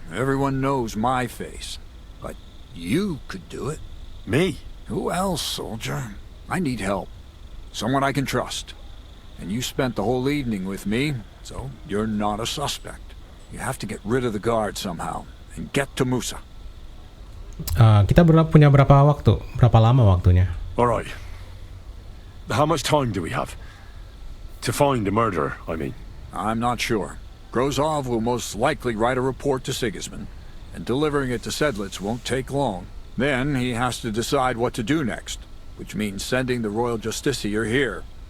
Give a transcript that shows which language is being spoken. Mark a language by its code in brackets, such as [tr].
[en] Everyone knows my face. But you could do it. Me? Who else, soldier? I need help. Someone I can trust. And you spent the whole evening with me, so you're not a suspect. You have to get rid of the guard somehow, and get to Musa. [id] Kita punya berapa waktu? Berapa lama waktunya? [en] Alright. How much time do we have? To find the murderer, I mean. I'm not sure. Grozov will most likely write a report to Sigismund, and delivering it to Sedlitz won't take long. Then he has to decide what to do next, which means sending the Royal Justiciar here.